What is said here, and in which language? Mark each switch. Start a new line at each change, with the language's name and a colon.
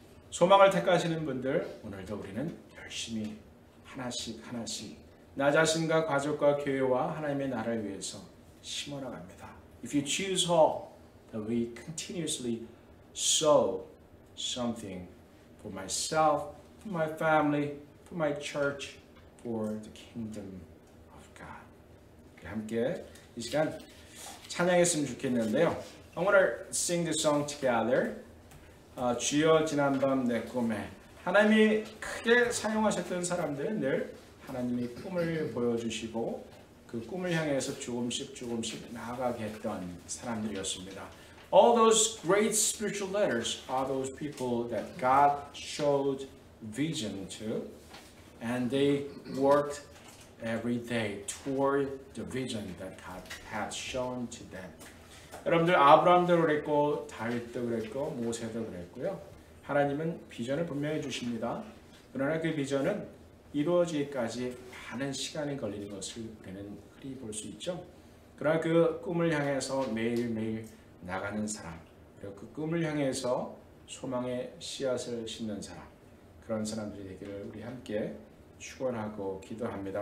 Korean: 소망을 택하시는 분들 오늘도 우리는 열심히 하나씩 나 자신과 가족과 교회와 하나님의 나라를 위해서 심어 나갑니다.
English: If you choose hope, then we continuously sow something for myself, for my family, for my church, for the kingdom of God.
Korean: 함께 이 시간 찬양했으면 좋겠는데요.
English: I want to sing this song together.
Korean: 주여 지난밤 내 꿈에 하나님이 크게 사용하셨던 사람들은 늘 하나님이 꿈을 보여주시고 그 꿈을 향해서 조금씩 나아가게 했던 사람들이었습니다.
English: All those great spiritual leaders are those people that God showed vision to, and they worked every day toward the vision that God had shown to them.
Korean: 여러분들 아브라함도 그랬고 다윗도 그랬고 모세도 그랬고요. 하나님은 비전을 분명히 주십니다. 그러나 그 비전은 이루어지기까지 많은 시간이 걸리는 것을 우리는 흔히 볼 수 있죠. 그러나 그 꿈을 향해서 매일매일 나가는 사람, 그리고 그 꿈을 향해서 소망의 씨앗을 심는 사람, 그런 사람들이 되기를 우리 함께 축원하고 기도합니다.